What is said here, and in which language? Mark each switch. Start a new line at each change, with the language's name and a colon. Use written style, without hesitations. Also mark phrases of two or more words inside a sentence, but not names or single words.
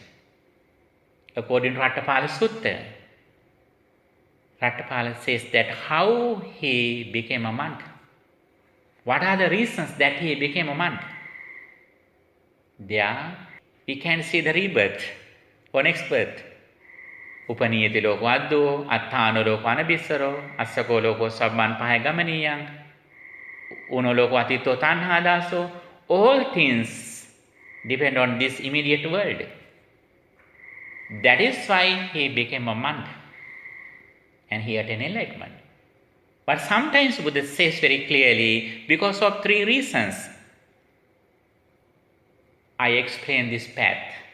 English: According to 𝒮𝓃 Sutta, 𝒮𝓃 says that how he became a monk. What are the reasons that he became a monk? There we can see the rebirth or next birth.
Pali: Upaniyati loko addo, atthano loko anabissaro, assako loko sabban pahe gamaniyan, uno loko atitto tanha daso.
English: All things depend on this immediate world. That is why he became a monk and he attained enlightenment. But sometimes Buddha says very clearly, because of 3 reasons, I explain this path.